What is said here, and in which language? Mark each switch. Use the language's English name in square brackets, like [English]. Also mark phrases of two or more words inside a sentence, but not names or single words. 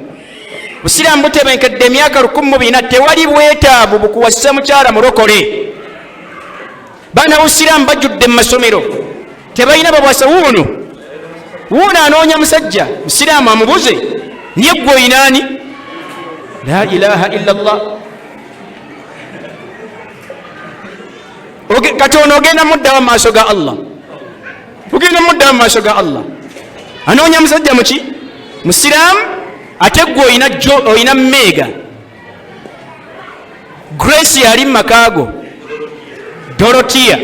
[Ganda] Busiraamu butebenkedde emyaka 1400, tewali bwetaavu bukuwasa mukyala mulokole. Baana busiraamu bajjudde mu masomero tebalina babwasa. Wuuno anoonya musajja musiraamu amubuze niye gwe oyinaani? [Arabic] لا إله إلا الله. [Ganda] Kati ono ogenda muddawo maaso ga Allah, ogenda muddawo maaso ga Allah. Anoonya musajja muki? Musiraamu. Ate gwe oyina Meega Grace yali mu makaago Dorotia.